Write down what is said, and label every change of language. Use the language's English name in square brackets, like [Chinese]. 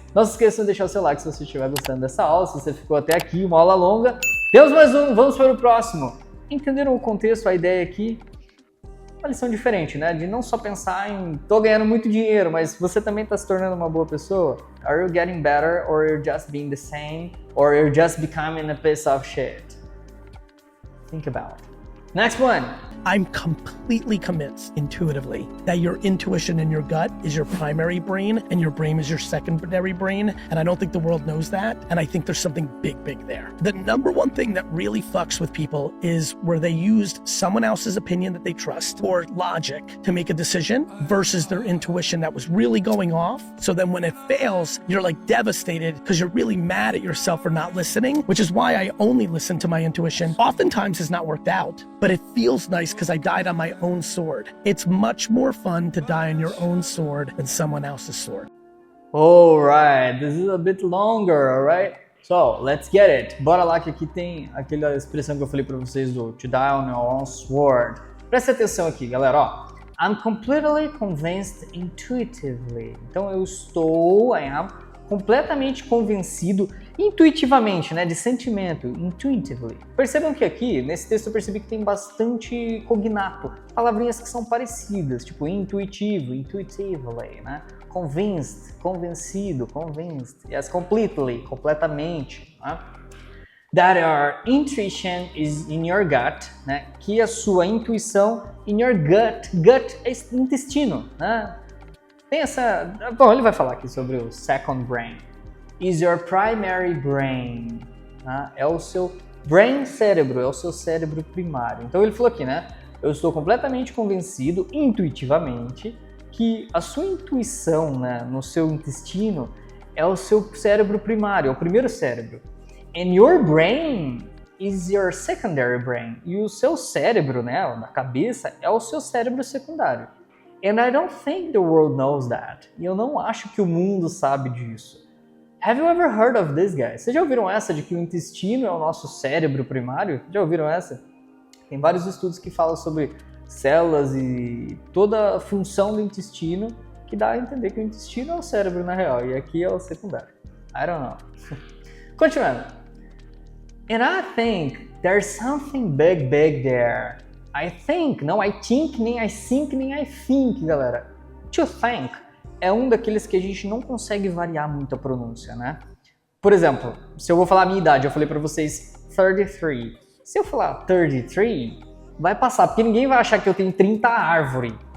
[Portuguese] Não se esqueçam de deixar o seu like se você estiver gostando dessa aula. Se você ficou até aqui, uma aula longa. Temos mais um, vamos para o próximo. Entenderam o contexto, a ideia aqui? Uma lição diferente, né? De não só pensar em tô ganhando muito dinheiro, mas você também está se tornando uma boa pessoa? [English] Are you getting better, or you're just being the same, or you're just becoming a piece of shit? Think about it. Next one. I'm completely convinced intuitively that your intuition and your gut is your primary brain and your brain is your secondary brain. And I don't think the world knows that. And I think there's something big, big there. The number one thing that really fucks with people is where they used someone else's opinion that they trust or logic to make a decision versus their intuition that was really going off. So then when it fails, you're like devastated because you're really mad at yourself for not listening, which is why I only listen to my intuition. Oftentimes it's not worked out, but it feels nice because I died on my own sword. It's much more fun to die on your own sword than someone else's sword. Alright, this is a bit longer, alright? So, let's get it. [Portuguese] Bora lá que aqui tem aquela expressão que eu falei pra vocês do [English] to die on your own sword. [Portuguese] Presta atenção aqui, galera, ó. [English] I'm completely convinced intuitively. [Portuguese] Então eu estou, completamente convencido intuitivamente, né, de sentimento, intuitively. Percebam que aqui, nesse texto eu percebi que tem bastante cognato, palavrinhas que são parecidas, tipo intuitivo, intuitively, né, convinced, convencido, convinced, yes, completely, completamente, né? [English] That your intuition is in your gut, [Portuguese] né, que a sua intuição [English] in your gut, [Portuguese] gut é intestino, né? Tem essa... Bom, ele vai falar aqui sobre o second brain. [English] Is your primary brain. [Portuguese] Né? É o seu brain cérebro, é o seu cérebro primário. Então ele falou aqui, né? Eu estou completamente convencido, intuitivamente, que a sua intuição, né, no seu intestino é o seu cérebro primário, é o primeiro cérebro. [English] And your brain is your secondary brain. [Portuguese] E o seu cérebro, né, na cabeça, é o seu cérebro secundário. [English] And I don't think the world knows that. [Portuguese] E eu não acho que o mundo sabe disso. [English] Have you ever heard of this, guys? [Portuguese] Vocês já ouviram essa de que o intestino é o nosso cérebro primário? Já ouviram essa? Tem vários estudos que falam sobre células e toda a função do intestino que dá a entender que o intestino é o cérebro na real e aqui é o secundário. [English] I don't know. [Portuguese] Continuando. [English] And I think there's something big, big there. I think, não I think, nem I think, nem I think, galera. [Portuguese] To think é um daqueles que a gente não consegue variar muito a pronúncia, né? Por exemplo, se eu vou falar a minha idade, eu falei pra vocês 33. Se eu falar 33, vai passar, porque ninguém vai achar que eu tenho 30 árvores.